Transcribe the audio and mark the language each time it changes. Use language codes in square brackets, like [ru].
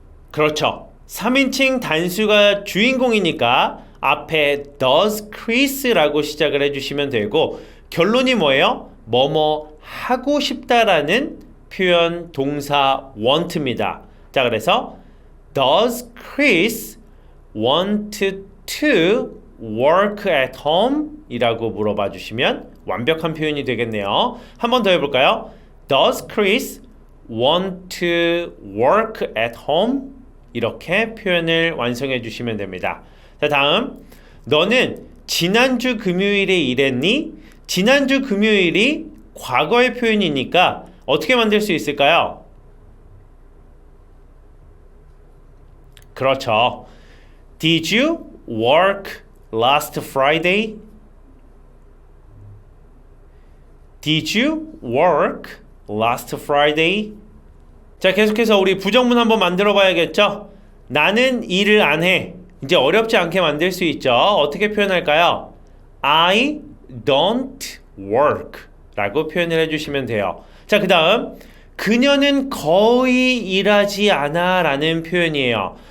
[ko] 그렇죠. 3인칭 단수가 주인공이니까 앞에 [en] does Chris [ko] 라고 시작을 해주시면 되고 결론이 뭐예요? 뭐뭐 하고 싶다라는 표현 동사 want입니다. 자, 그래서 [en] does Chris want to work at home? [ko] 이라고 물어봐 주시면 완벽한 표현이 되겠네요. 한 번 더 해볼까요? [en] Does Chris want to work at home? [ko] 이렇게 표현을 완성해 주시면 됩니다. 자, 다음 너는 지난주 금요일에 일했니? 지난주 금요일이 과거의 표현이니까 어떻게 만들 수 있을까요? 그렇죠. [en] Did you work last Friday? Did you work last Friday? [ko] 자, 계속해서 우리 부정문 한번 만들어 봐야겠죠? 나는 일을 안 해. 이제 어렵지 않게 만들 수 있죠. 어떻게 표현할까요? [en] I don't work [ko] 라고 표현을 해주시면 돼요. 자, 그 다음 그녀는 거의 일하지 않아 라는 표현이에요.